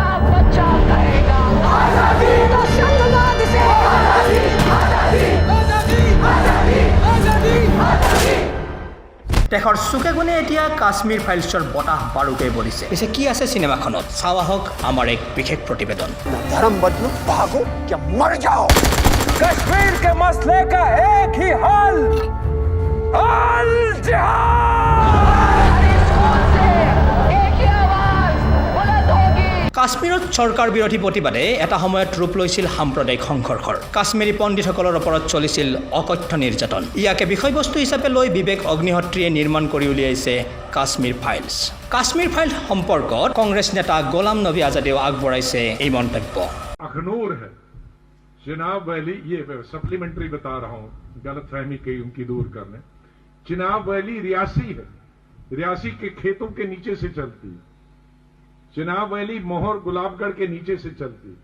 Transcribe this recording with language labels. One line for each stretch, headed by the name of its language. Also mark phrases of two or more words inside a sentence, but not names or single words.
Assamese: দেশৰ চুকে কোণে এতিয়া কাশ্মীৰ ফাইলছৰ বতাহ বাৰুকৈ বলিছে। পিছে কি আছে চিনেমাখনত? চাওঁ আহক আমাৰ এক বিশেষ প্ৰতিবেদন।
Hindi: धर्म बदलो, भागो क्या मर जाओ। कश्मीर के मसले का एक ही हल, अल
Assamese: কাশ্মীৰত চৰকাৰ বিৰোধী প্ৰতিবাদে এটা সময়ত ৰূপ লৈছিল সাম্প্ৰদায়িক সংঘৰ্ষৰ। কাশ্মীৰী পণ্ডিতসকলৰ ওপৰত চলিছিল অকথ্য নিৰ্যাতন। ইয়াকে বিষয়বস্তু হিচাপে লৈ বিবেক অগ্নিহোত্ৰীয়ে নিৰ্মাণ কৰি উলিয়াইছে কাশ্মীৰ ফাইলছ। কাশ্মীৰ ফাইলছ সম্পৰ্কত কংগ্ৰেছ নেতা গোলাম নবী আজাদেও আগবঢ়াইছে এই মন্তব্য।
Hindi: अखनूर है चिनाब वैली, ये सप्लीमेंट्री बता रहा हूं, गलत फहमी कही उनकी दूर करने। चिनाब वैली रियासी है, रियासी के खेतों के नीचे से चलती है। चिनाब वैली मोहर गुलाबगढ़ के नीचे से चलती है।